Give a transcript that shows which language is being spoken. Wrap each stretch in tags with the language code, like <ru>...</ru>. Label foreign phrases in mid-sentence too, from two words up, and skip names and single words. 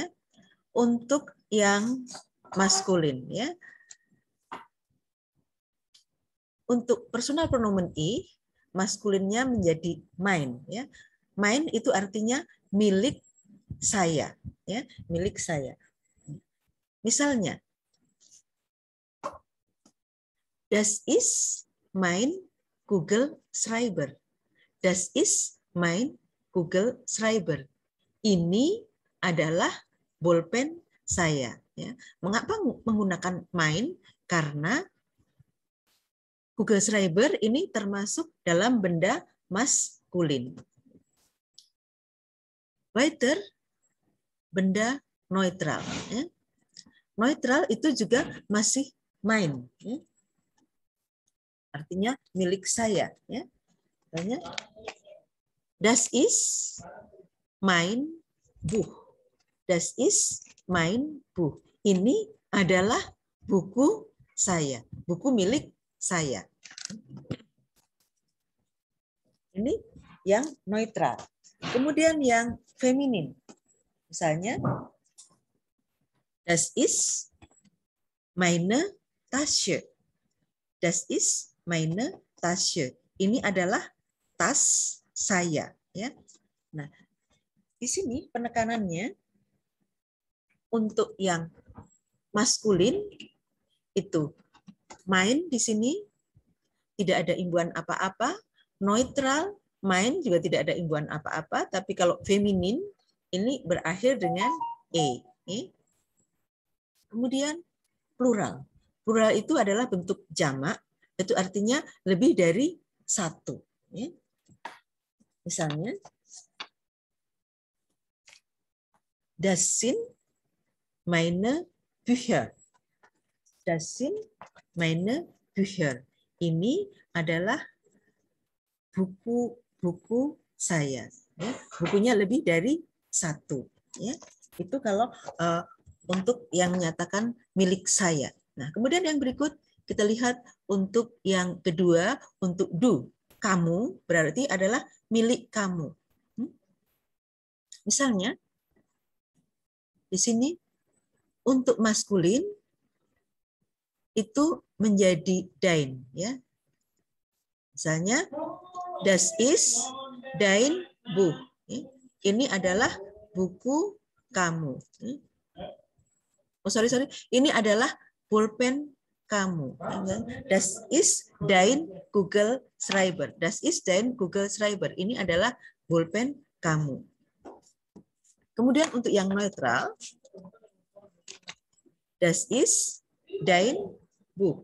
<id>Untuk yang maskulin, ya. Untuk personal pronomen I, maskulinnya menjadi mein, ya. Mein itu artinya milik saya, ya, milik saya. Misalnya,</id> <de>das ist mein Kugelschreiber. Das ist mein Kugelschreiber.</de> <id>Ini adalah bolpen saya. Ya. Mengapa menggunakan mein? Karena Kugelschreiber ini termasuk dalam benda maskulin. Weiter, benda neutral. Ya. Neutral itu juga masih mein. Ya. Artinya milik saya. Ya. Artinya,</id> <de>das ist mein Buch. Das ist mein Buch.</de> <id>Ini adalah buku saya, buku milik saya. Ini yang neutral. Kemudian yang feminin. Misalnya,</id> <de>das ist meine Tasche. Das ist meine Tasche.</de> <id>Ini adalah tas saya. Ya. Nah, di sini penekanannya untuk yang maskulin itu main di sini tidak ada imbuhan apa-apa, neutral, main juga tidak ada imbuhan apa-apa, tapi kalau feminin ini berakhir dengan e. Kemudian plural. Plural itu adalah bentuk jamak, itu artinya lebih dari satu. Misalnya,</id> <de>das sind meine Bücher. Das sind meine Bücher.</de> <id>Ini adalah buku-buku saya. Bukunya lebih dari satu. Itu kalau untuk yang menyatakan milik saya. Nah, kemudian yang berikut kita lihat untuk yang kedua, untuk du. Kamu berarti adalah milik kamu. Misalnya, di sini untuk maskulin itu menjadi dein. Ya. Misalnya,</id> <de>das ist dein Buch.</de> <id>Ini adalah buku kamu. Oh, sorry. Ini adalah pulpen kamu.</id> <de>Das ist dein Google Schreiber. Das ist dein Google Schreiber.</de> <id>Ini adalah pulpen kamu. Kemudian untuk yang netral,</id> <de>das ist dein Buch.</de>